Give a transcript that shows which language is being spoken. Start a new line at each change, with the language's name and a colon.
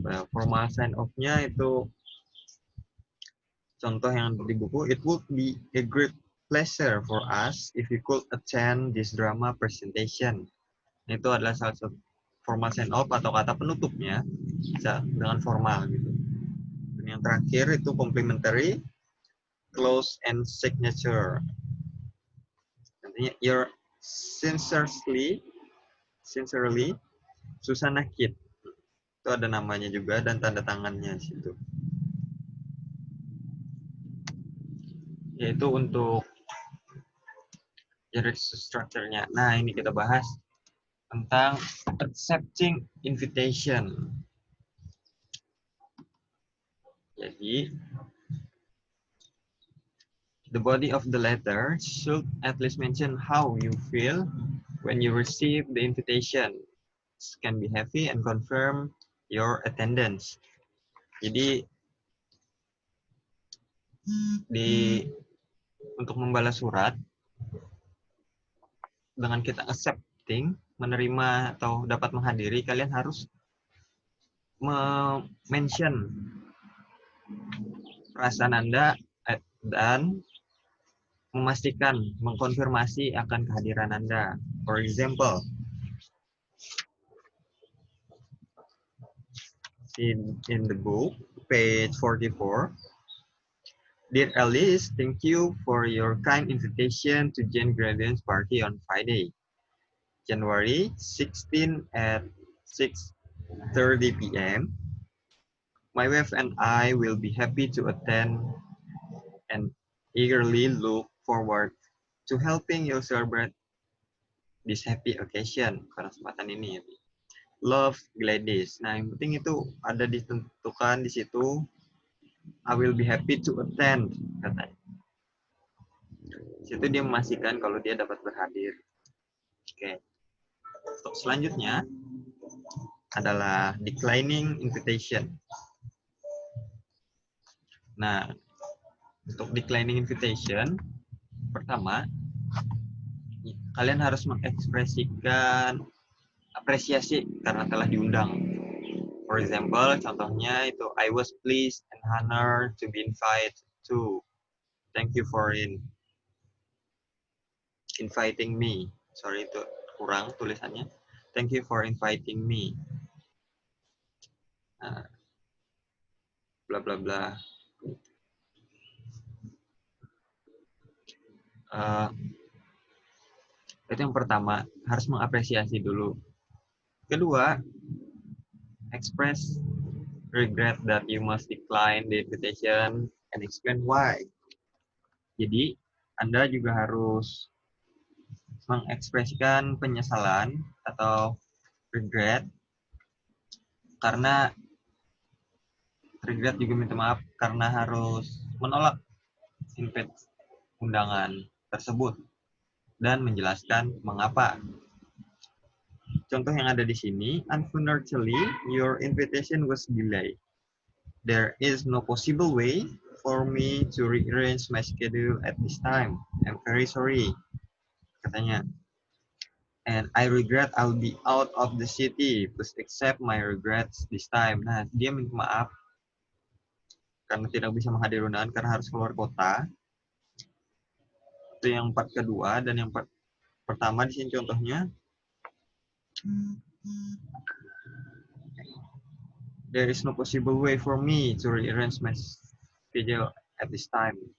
Indonesian: Formal send off-nya itu contoh yang di buku,
English: it would be a great pleasure for us if you could attend this drama presentation.
Indonesian: Itu adalah salah satu formal send off atau kata penutupnya bisa dengan formal gitu. Dan yang terakhir itu complimentary close and signature. Nantinya
English: your sincerely Susana Kid.
Indonesian: Itu ada namanya juga dan tanda tangannya di situ. Yaitu untuk generic structure-nya. Nah, ini kita bahas tentang accepting invitation. Jadi,
English: the body of the letter should at least mention how you feel when you receive the invitation. It can be heavy and confirm your attendance.
Indonesian: Jadi, untuk membalas surat, dengan kita accepting, menerima atau dapat menghadiri, kalian harus mention perasaan Anda dan memastikan, mengkonfirmasi akan kehadiran Anda.
English: For example, in the book, page 44, Dear Alice, thank you for your kind invitation to Jane Gradient's party on Friday, January 16 at 6:30 p.m. My wife and I will be happy to attend and eagerly look forward to helping you celebrate this happy occasion.
Indonesian: Pada kesempatan ini, Love, Gladys. Nah, yang penting itu ada ditentukan di situ.
English: I will be happy to attend,
Indonesian: katanya. Situ dia memastikan kalau dia dapat berhadir. Oke. Untuk selanjutnya adalah declining invitation. Nah, untuk declining invitation, pertama, kalian harus mengekspresikan apresiasi karena telah diundang.
English: For example,
Indonesian: contohnya itu
English: I was pleased and honored to be invited to. Thank you for inviting me.
Indonesian: Sorry, itu kurang tulisannya.
English: Thank you for inviting me. Bla bla bla.
Indonesian: Itu yang pertama, harus mengapresiasi dulu. Kedua,
English: express regret that you must decline the invitation and explain why.
Indonesian: Jadi, Anda juga harus mengekspresikan penyesalan atau regret, karena regret juga minta maaf karena harus menolak undangan tersebut dan menjelaskan mengapa. Contoh yang ada di sini,
English: unfortunately, your invitation was delayed. There is no possible way for me to rearrange my schedule at this time. I'm very sorry,
Indonesian: katanya.
English: And I regret I'll be out of the city. Please accept my regrets this time.
Indonesian: Nah, dia minta maaf karena tidak bisa menghadiri undangan karena harus keluar kota. Itu yang part kedua, dan yang part pertama di sini contohnya.
English: There is no possible way for me to rearrange my schedule at this time.